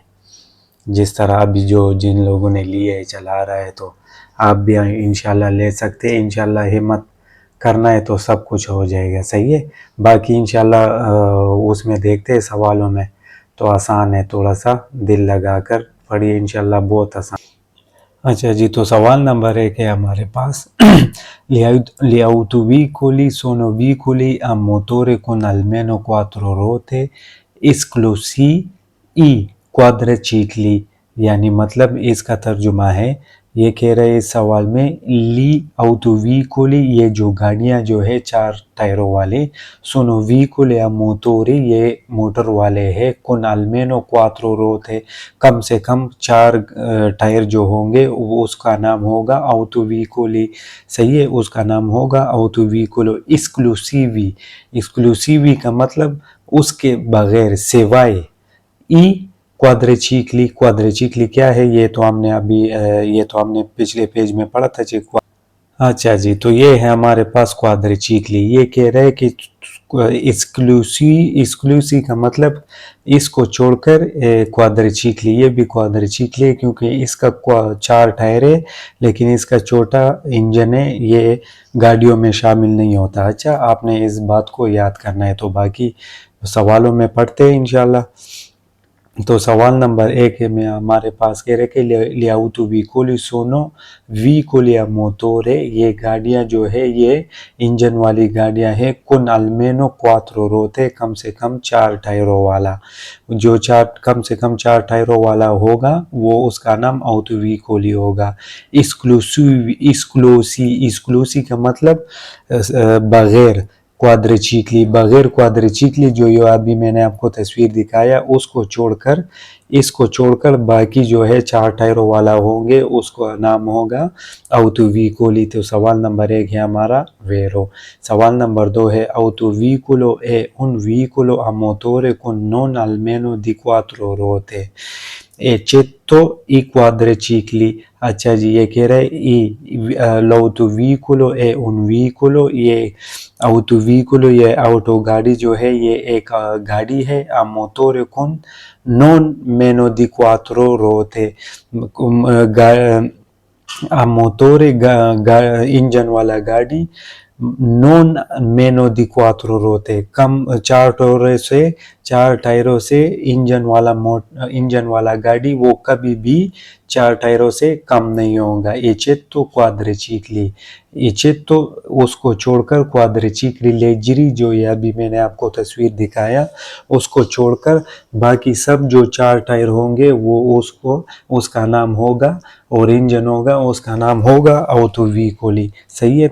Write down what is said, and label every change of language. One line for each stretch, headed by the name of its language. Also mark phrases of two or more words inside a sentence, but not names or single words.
Hindi: जिस तरह अभी जो जिन लोगों ने लिए है चला रहा है, तो आप भी इंशाल्लाह ले सकते हैं। इंशाल्लाह हिम्मत करना है तो सब कुछ हो जाएगा, सही है। बाकी इंशाल्लाह उसमें देखते हैं सवालों में, तो आसान है, थोड़ा सा दिल लगा कर पढ़िए, इंशाल्लाह बहुत आसान। अच्छा जी, तो सवाल नंबर 1 है हमारे पास।
Italian: Gli autoveicoli sono veicoli a motore con almeno 4 ruote, esclusi i quadricicli।
Hindi: यानी मतलब इसका तर्जुमा है, ये कह रहे हैं इस सवाल में,
Italian: gli autoveicoli,
Hindi: ये जो गाड़ियाँ जो है 4 टायरों वाले,
Italian: sono veicoli a motore,
Hindi: ये मोटर वाले है,
Italian: con almeno 4 ruote,
Hindi: कम से कम 4 टायर जो होंगे वो उसका नाम होगा autoveicoli, सही है, उसका नाम होगा
Italian: autoveicolo esclusivi।
Hindi: एक्सक्लूसिवी का मतलब उसके बगैर, सिवाय।
Italian: e quadricicli,
Hindi: क्वाड्रिचिकली क्या है ये तो हमने अभी ये तो हमने पिछले पेज में पढ़ा था जी। अच्छा जी, तो ये है हमारे पास क्वाड्रिचिकली। ये कह रहे हैं कि एक्सक्लूसिव का मतलब इसको छोड़कर क्वाड्रिचिकली, ये भी क्वाड्रिचिकली है क्योंकि इसका 4 टायर है लेकिन इसका छोटा इंजन है, ये गाड़ियों में शामिल नहीं होता। अच्छा, आपने इस बात को याद करना है। तो बाकी सवालों में पढ़ते हैं इंशाल्लाह। तो सवाल नंबर 1 में हमारे पास कह रहे कि
Italian: gli autoveicoli sono veicoli a motore,
Hindi: ये गाड़ियाँ जो है ये इंजन वाली गाड़ियाँ हैं,
Italian: con almeno 4 ruote,
Hindi: कम से कम 4 टायरों वाला। जो कम से कम 4 टायरों वाला होगा वो उसका नाम autoveicoli होगा। एक्सक्लूसिव का मतलब बगैर, क्वाड्रिचिकली, बगैर क्वाड्रिचिकली जो ये अभी मैंने आपको तस्वीर दिखाया उसको छोड़कर, इसको छोड़कर बाकी जो है 4 टायरों वाला होंगे उसका नाम होगा autoveicoli। तो सवाल नंबर 1 है हमारा वेरो। सवाल नंबर 2 है
Italian: autoveicolo è un veicolo a motore con non almeno di 4 ruote eccetto i quadricicli।
Hindi: अच्छा जी, ये कह रहे हैं
Italian: l'autovicolo è un veicolo,
Hindi: ये autoveicolo, ये ऑटो गाड़ी जो है ये एक गाड़ी है,
Italian: a motore con non meno di 4 ruote, a motore
Hindi: इंजन वाला गाड़ी,
Italian: non meno di 4 ruote,
Hindi: कम 4 टायरों से इंजन वाला गाड़ी वो कभी भी 4 टायरों से कम नहीं होगा।
Italian: eccetto quadricicli,
Hindi: एचेतो उसको छोड़कर,
Italian: quadricicli leggeri
Hindi: जो ये अभी मैंने आपको तस्वीर दिखाया उसको छोड़कर बाकी सब जो 4 टायर होंगे वो उसको, उसका नाम होगा, और इंजन होगा उसका नाम होगा autoveicoli, सही है।